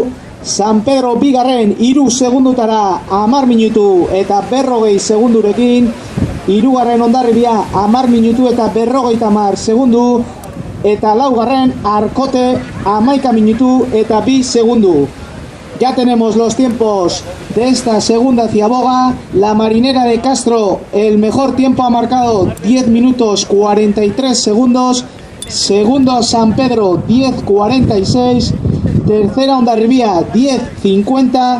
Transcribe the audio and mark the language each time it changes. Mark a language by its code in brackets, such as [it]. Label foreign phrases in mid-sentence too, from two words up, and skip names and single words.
[eu] San Pedro bigarren 3 segundutara 10 minutu eta 40 segundurekin. Hirugarren Hondarribia 10 minutu eta 50 segundu. Eta laugarren Arkote 11 minutu eta 2 segundu. [es] Ya tenemos los tiempos de esta segunda Ziaboga. La Marinera de Castro, el mejor tiempo ha marcado 10 minutos 43 segundos. Segundo San Pedro 10.46. Tercera Hondarribia 10.50.